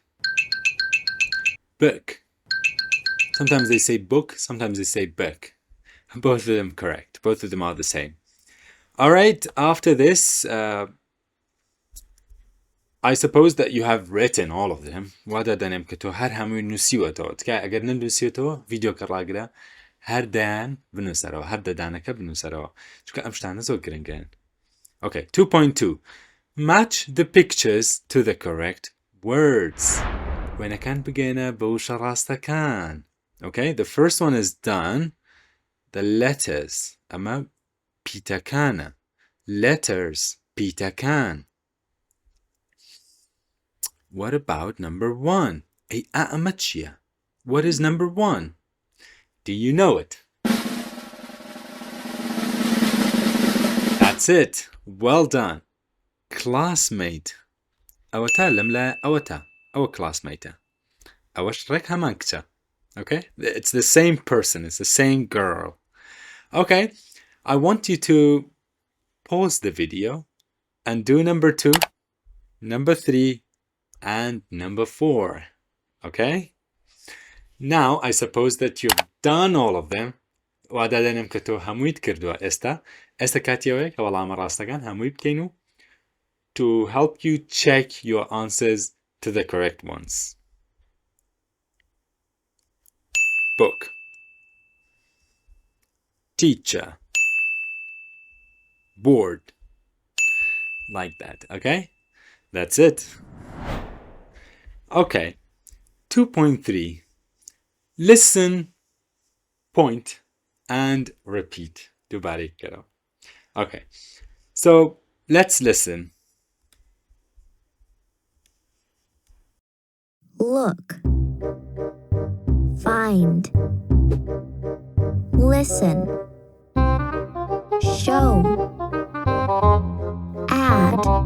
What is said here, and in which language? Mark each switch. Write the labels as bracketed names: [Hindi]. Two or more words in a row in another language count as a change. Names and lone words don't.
[English] Book. Sometimes they say book, sometimes they say book. Both of them correct. Both of them are the same. All right, after this, I suppose that you have written all of them. [Central Kurdish] وَدَا دَنَمْ كَتو هَر هَمووی نووسیوەتەوە. تکایە ئەگەر نەنووسیوەتەوە ڤیدیۆ کە ڕاگرە هەر دایان بنووسەرەوە هەر دەدانەکە بنووسەرەوە چونکە ئەم شتانە زۆر گرنگن. [English] Okay, 2.2. Match the pictures to the correct words. [Central Kurdish] وێنەکان بگەینە بە وشە ڕاستەکان. [English] Okay, the first one is done. The letters. [Central Kurdish] ئەمە پیتەکانە. [English] Letters. پیتەکان. What about number 1? [Central Kurdish] ئەی ئەمە چییە؟ [English] What is number 1? Do you know it? That's it. Well done. Classmate. [Central Kurdish] ئەوەتە لەم لایە ئەوەتە. ئەوە classmate. ئەوەش ڕێک هەمان کچە. [English] Okay? It's the same person. It's the same girl. Okay. I want you to pause the video and do number 2, number 3, and number 4. Okay? Now, I suppose that you've done all of them. [Central Kurdish] وعدا دەنێم کە تۆ هەموویت کردووە ئێستا کاتیەوەیە کە وەڵامە ڕاستەکان هەمووی بکەین و [English] to help you check your answers to the correct ones. Book. Teacher. Board. Like that, okay? That's it. Okay. 2.3. Listen, point, and repeat. [Central Kurdish] دوباره کردم. [English] Okay. So, let's listen. Look. Find. Listen. Show. Add.